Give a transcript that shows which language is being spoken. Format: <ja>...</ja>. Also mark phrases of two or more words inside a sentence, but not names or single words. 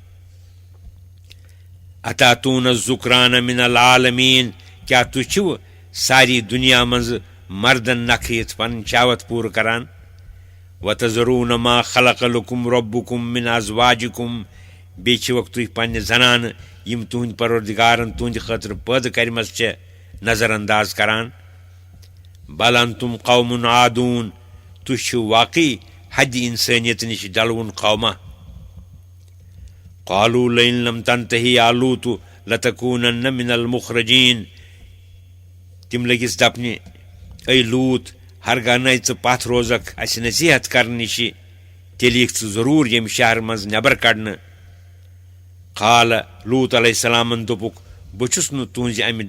<ar>اتاتوٗن الذکران من العالمیٖن</ar> <ks>کیٛاہ تُہۍ چھِوٕ ساری دُنیا منٛزٕ مردن نکھہِتھ پنٕنۍ شہوت پوٗرٕ کران</ks> <ar>وتذروٗن ما خلق لکم ربکم من ازواجکم</ar> <ks>بیٚیہِ چھِوکھ تُہۍ پننہِ زنانہٕ یِم تُہنٛدۍ پروردگارن تُہنٛدِ خٲطرٕ پٲدٕ کرِمژٕ چھےٚ نظر انداز کران</ks> <ar>بل انتم قوم عادوٗن</ar> <ks>تُہۍ چھِو واقعی حدِ انسٲنیت نِش ڈلوُن قوما</ks> <ar>قالوا لئن لم تنتهِ یا لوٗط لتکوٗنن من المخرجین</ar> <ks>تِم لٔگِس دپنہِ اے لوٗط ہرگاہ نَے ژٕ پتھ روزکھ اسہِ نصیحت کرنہٕ نِشہِ تیٚلہِ یِکھ ژٕ ضروٗر ییٚمہِ شہرٕ منٛز نٮ۪بر کڑنہٕ</ks> <ar>قال لوٗط علیہ السلامن</ar> <ks>دوٚپُکھ بہٕ چھُس نہٕ تُہنٛزِ امہِ</ks>